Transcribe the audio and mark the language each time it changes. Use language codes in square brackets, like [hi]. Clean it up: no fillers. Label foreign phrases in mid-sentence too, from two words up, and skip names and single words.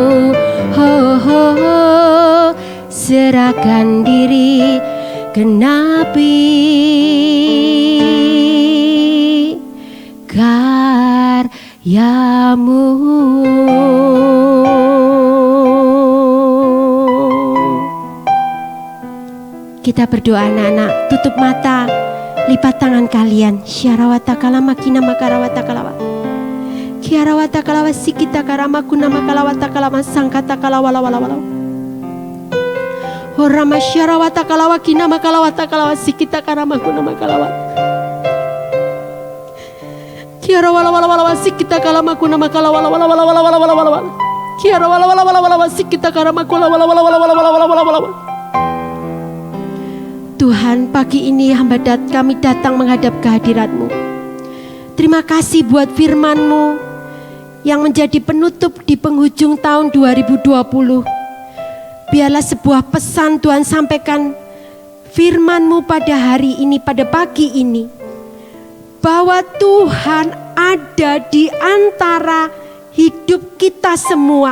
[id] Serahkan diri, genapi karya-Mu. Kita berdoa anak-anak, tutup mata, lipat tangan kalian. Syarawata kalama kina makarawata kalawa. Kiarawata kalawa sikita karama kuna makalawata kalama sangkata kalawala wala wala. Horama syarawata kalawa kina makalawata kalawa sikita karama kuna makalawa. Kiara wala wala wala sikita kalama kuna makalawa wala wala wala wala wala wala. Kiara wala wala wala wala sikita karama kuna wala wala wala wala wala wala wala. Tuhan, pagi ini kami datang menghadap kehadirat-Mu. Terima kasih buat firman-Mu yang menjadi penutup di penghujung tahun 2020. Biarlah sebuah pesan Tuhan sampaikan firman-Mu pada hari ini, pada pagi ini, bahwa Tuhan ada di antara hidup kita semua.